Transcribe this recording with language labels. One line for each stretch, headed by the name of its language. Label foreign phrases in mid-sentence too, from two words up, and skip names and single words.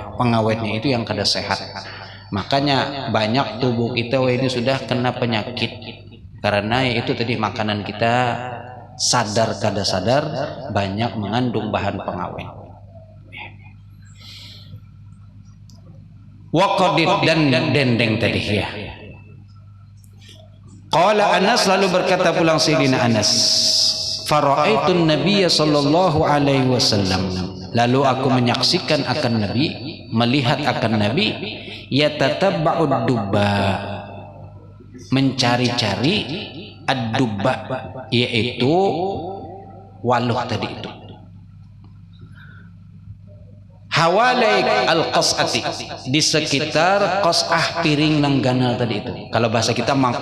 Banjar: Pengawetnya itu yang kada sehat. Makanya banyak tubuh kita ini sudah kena penyakit karena itu tadi makanan kita sadar kada sadar banyak mengandung bahan pengawet.
Indonesian: Waqadid, dan dendeng tadi ya.
Arabic: Qala Anas,
Indonesian: lalu berkata pulang Sayyidina Anas,
Arabic: fara'aitun nabiyya sallallahu alaihi wasallam,
Indonesian: lalu aku menyaksikan akan Nabi, melihat akan Nabi,
Arabic: yatatabba'ud dubba,
Indonesian: mencari-cari ad-dubba, yaitu waluh tadi itu.
Arabic: Hawalaik al-qas'ati,
Banjar: di sekitar qas'ah, piring nang ganal tadi itu.